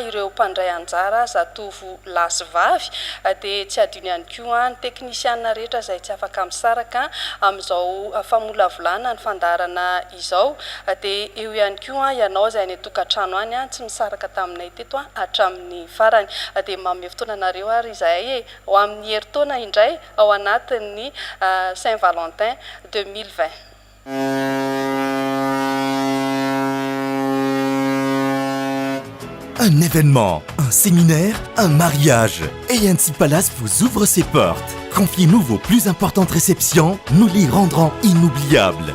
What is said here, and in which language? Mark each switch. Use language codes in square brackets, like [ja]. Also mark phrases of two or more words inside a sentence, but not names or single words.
[mg] ireo mpandray anjara zatovo lasy vavy dia tsy adino ihany koa ny teknisiana rehetra izay tsy afaka misaraka amin'izao famolavolana ny fandaharana izao dia eo ihany koa ianao izay ny tokantrano any tsy misaraka taminay teto hatramin'ny farany dia manome fotoananareo ary izahay ho amin'ny herintaona indray ao anatin'ny Saint-Valentin 2020. [fr] Un événement, un séminaire, un mariage. ANC Palace vous ouvre ses portes. Confiez-nous vos plus importantes réceptions, nous les rendrons inoubliables.